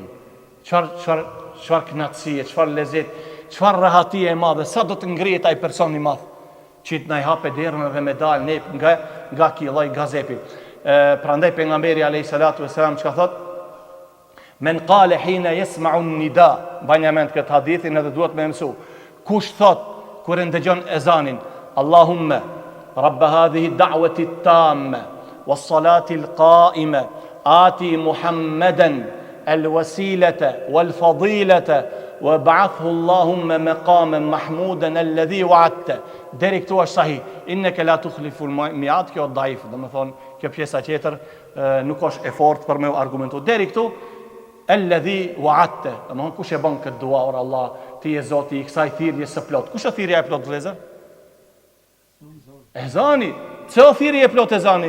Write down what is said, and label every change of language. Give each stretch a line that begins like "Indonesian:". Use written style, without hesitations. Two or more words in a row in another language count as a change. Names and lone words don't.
Albanian: Çfarë knatësie, çfarë lezet, çfarë rahatie e madhe, sa do të ngrihet ai person i madh që të na hape derën dhe me dal ne nga ky lloj gazepi. Prandaj pejgamberi
Arabic: عليه الصلاة والسلام
Albanian: çka thot?
Arabic: من قال حين يسمع النداء,
Albanian: banja mend këtë hadithin edhe duhet me mësu. Kush thot kur e ndëgjon ezanin,
Arabic: اللهم رب هذه الدعوة التامة والصلاة القائمة آت محمدا الوسيلة والفضيلة وابعثه اللهم مقاما محمودا الذي وعدته.
Albanian: Deri këtu është sahih.
Arabic: إنك لا تخلف الميعاد,
Albanian: kjo daif, do të thonë kjo pjesa tjetër nuk është e fortë për me argumentu. Deri këtu
Arabic: الذي وعدت,
Albanian: domthon kush e bën këtë dua or Allah, ti je Zoti i kësaj thirrje së plot. Kush është thirrja e plot vëllezër? Ezani. Ço thirrje e plot ezani?